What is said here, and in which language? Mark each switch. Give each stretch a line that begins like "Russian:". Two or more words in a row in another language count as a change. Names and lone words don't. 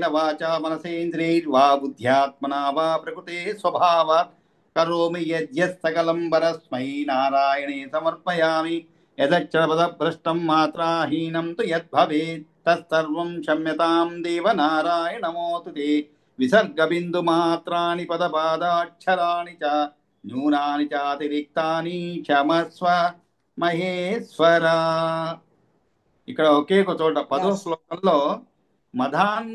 Sanskrit: वाचा मनसेन्द्रियैर्वा बुद्ध्यात्मना वा प्रकृते स्वभावात् करोमि यद्यत् सकलं परस्मै नारायणे समर्पयामि यदक्षरपदभ्रष्टं मात्राहीनं तु यद्भवेत् तत्सर्वं क्षम्यतां देव नारायण नमोऽस्तु ते विसर्गबिन्दुमात्राणि पदपादाक्षराणि च न्यूनानि चातिरिक्तानि क्षमस्व మహేశ్వర.
Telugu: ఇక్కడ ఒకే ఒక చోట 10వ
English: Yes.
Telugu: శ్లోకంలో మదాన్